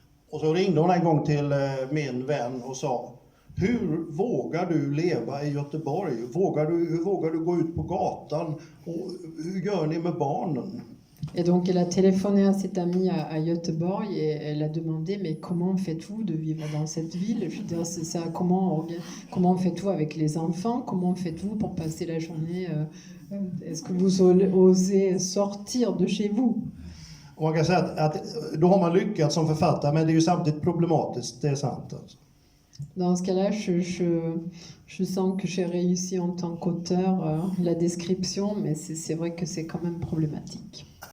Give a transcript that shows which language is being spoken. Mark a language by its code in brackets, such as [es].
[sv] Och så ringde hon en gång till min vän och sa: hur vågar du leva i Göteborg? Hur vågar du gå ut på gatan? Och hur gör ni med barnen? [fr] Et donc elle a téléphoné à cette amie à Göteborg et elle a demandé mais comment faites-vous de vivre dans cette ville? Je veux dire, c'est ça, comment faites-vous avec les enfants? Comment faites-vous pour passer la journée? Est-ce que vous osez sortir de chez vous? [sv] Och man kan säga att då har man lyckats som författare, men det är ju samtidigt problematiskt, det är sant alltså. [fr] Dans ce cas-là, je sens que j'ai réussi en tant qu'auteur la description, mais c'est vrai que c'est quand même problématique.